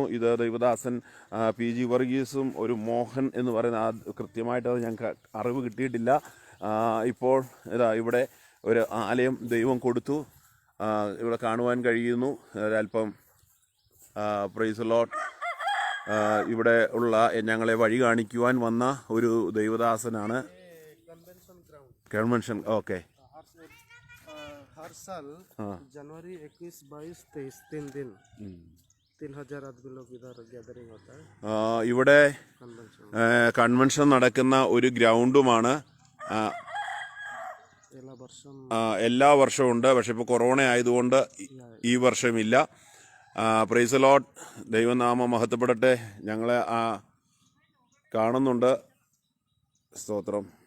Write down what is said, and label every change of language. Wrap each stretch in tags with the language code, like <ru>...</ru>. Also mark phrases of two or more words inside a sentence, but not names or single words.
<ml>ഇത് ദൈവദാസൻ PG വർഗീസും ഒരു മോഹൻ എന്ന് പറയുന്ന കൃത്യമായിട്ട് അത് ഞങ്ങൾക്ക് അറിവ് കിട്ടിയിട്ടില്ല. ഇപ്പോൾ ഇവിടെ ഒരു ആലയം ദൈവം കൊടുത്തു, ഇവിടെ കാണുവാൻ കഴിയുന്നു.</ml> <en>ഒരല്പം praise the Lord.</en> <ml>ഇവിടെ ഉള്ള ഞങ്ങളെ വഴി കാണിക്കുവാൻ വന്ന ഒരു ദൈവദാസനാണ്.</ml> <en>convention okay.</en> <hi>हर साल जनवरी 21, 22, 23 3 दिन 3000 आदमी लोग इधर गैदरिंग होता है.</hi> <ml>ഇവിടെ കൺവെൻഷൻ നടക്കുന്ന ഒരു ഗ്രൗണ്ടുമാണ്. എല്ലാ വർഷവും ഉണ്ട്, പക്ഷെ ഇപ്പോൾ കൊറോണ ആയതുകൊണ്ട് ഈ വർഷമില്ല.</ml> <en>praise the Lord.</en> <ml>ദൈവനാമം മഹത്വപ്പെടട്ടെ. ഞങ്ങളെ കാണുന്നുണ്ട്. സ്തോത്രം.</ml>